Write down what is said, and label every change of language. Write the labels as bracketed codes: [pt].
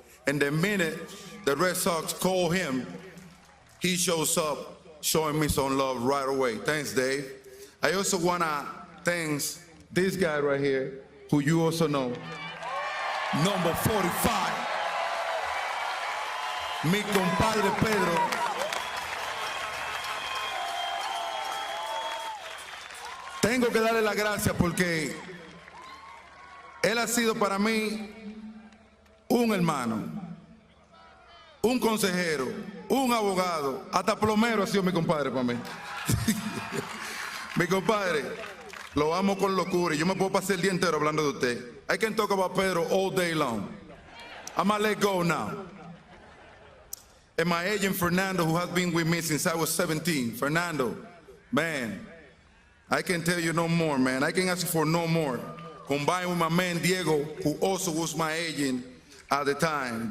[en] And the minute the Red Sox call him, he shows up showing me some love right away. Thanks, Dave. I also wanna thank this guy right here, who you also know, number 45, [es] mi compadre [en] Pedro. [es] Tengo que darle las gracias porque él ha sido para mí un hermano, un consejero, un abogado, hasta plomero ha sido mi compadre para mí. Mi compadre, lo amo con locura y yo me puedo pasar el día entero hablando de usted. [en] I can talk about Pedro all day long. I'm gonna let go now. And my agent, Fernando, who has been with me since I was 17. Fernando, man, I can tell you no more, man. I can ask for no more. Combined with my man, Diego, who also was my agent at the time.